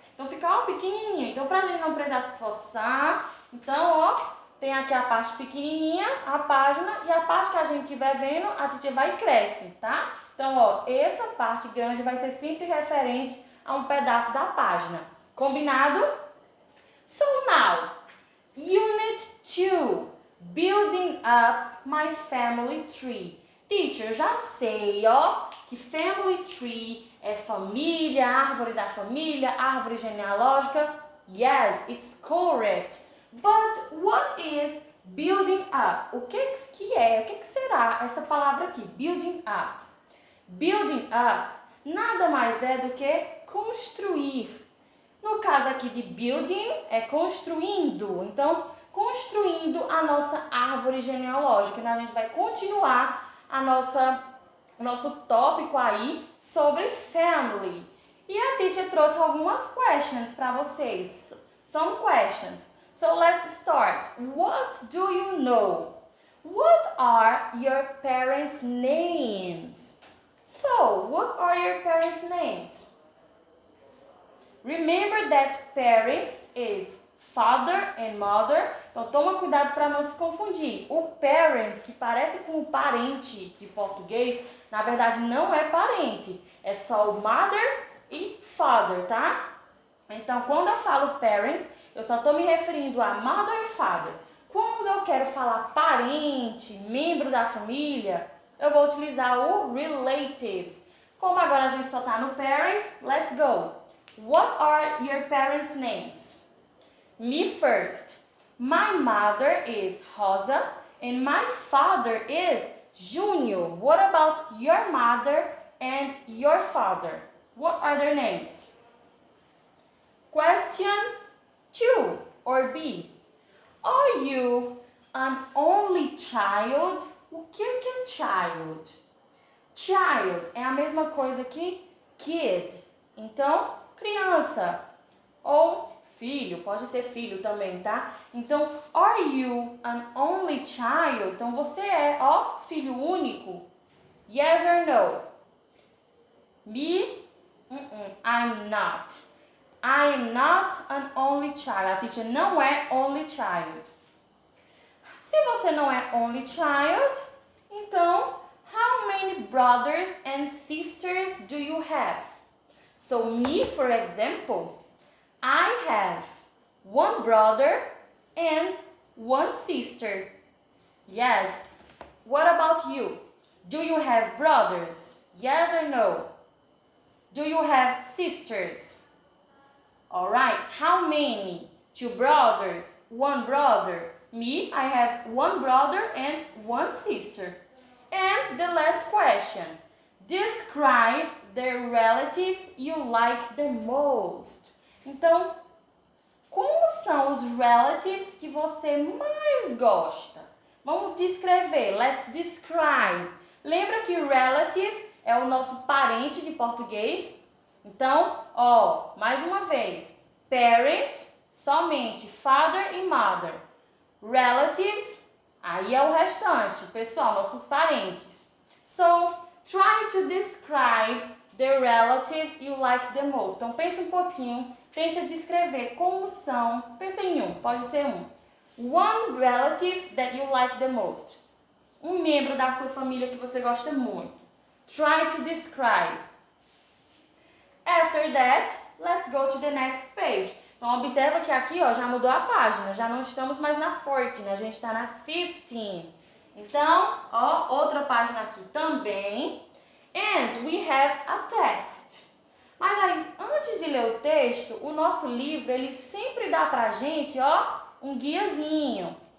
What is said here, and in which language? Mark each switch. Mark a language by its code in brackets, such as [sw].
[pt] Então fica, ó, pequenininho. Então, pra gente não precisar se esforçar, então, ó, tem aqui a parte pequenininha, a página, e a parte que a gente estiver vendo, a gente vai e cresce, tá? Então, ó, essa parte grande vai ser sempre referente a um pedaço da página. Combinado? [en] So now, Unit 2, Building Up My Family Tree. [pt] Teacher, já sei, ó, que Family Tree é família, árvore da família, árvore genealógica. [en] Yes, it's correct. But what is building up? [pt] O que será essa palavra aqui? Building up. Building up nada mais é do que construir. No caso aqui de building, é construindo. Então, construindo a nossa árvore genealógica. Então, a gente vai continuar nosso tópico aí sobre family. E a teacher trouxe algumas questions para vocês. [en] Some questions. So let's start. What do you know? What are your parents' names? So, what are your parents' names? Remember that parents is father and mother. [pt] Então, toma cuidado para não se confundir. O parents, que parece com o parente de português, na verdade não é parente. É só o mother e father, tá? Então, quando eu falo parents, eu só estou me referindo a mother e father. Quando eu quero falar parente, membro da família, eu vou utilizar o relatives. Como agora a gente só está no parents, [en] let's go. What are your parents' names? Me first. My mother is Rosa and my father is Júnior. What about your mother and your father? What are their names? Question 2 or B. Are you an only child? [pt] O que é child? Child é a mesma coisa que kid. Então, criança ou filho, pode ser filho também, tá? Então, [en] are you an only child? [pt] Então, você é, ó, filho único? [en] Yes or no? Me? I'm not. I am not an only child. [pt] A teacher não é only child. Se você não é only child, então, [en] How many brothers and sisters do you have? So me, for example, I have one brother and one sister. Yes. What about you? Do you have brothers? Yes or no? Do you have sisters? Alright, how many? 2 brothers, 1 brother. Me, I have 1 brother and 1 sister. And the last question. Describe the relatives you like the most. [pt] Então, como são os relatives que você mais gosta? Vamos descrever. [en] Let's describe. [pt] Lembra que relative é o nosso parente de português? Então, mais uma vez. Parents, somente father e mother. Relatives, aí é o restante, pessoal, nossos parentes. [en] So, try to describe the relatives you like the most. [pt] Então, pense um pouquinho, tente descrever como são. Pense em um, pode ser um. [en] One relative that you like the most. [pt] Um membro da sua família que você gosta muito. [en] Try to describe. After that, let's go to the next page. [pt] Então, observa que aqui já mudou a página. Já não estamos mais na 14, a gente está na 15. Então, outra página aqui também. [en] And we have a text. [pt] Mas antes de ler o texto, o nosso livro, ele sempre dá pra gente, um guiazinho.